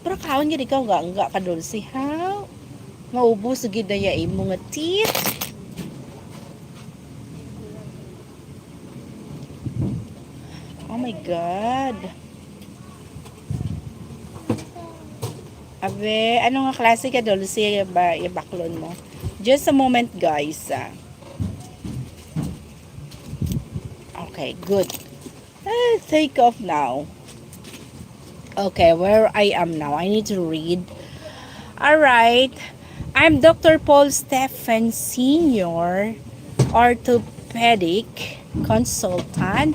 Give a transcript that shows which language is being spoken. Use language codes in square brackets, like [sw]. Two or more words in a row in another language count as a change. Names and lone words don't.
[hil] Pero kaon gid ikaw nga ka dulce ha. Maubos gid na ya imo nga teeth. [en] Oh my God. [hil] Abe, ano nga klase ka dulce ba ibaklon mo? [en] Just a moment guys. Okay, good. Take off now. Okay, where I am now. I need to read. Alright. I'm Dr. Paul Stephen Sr., orthopedic consultant.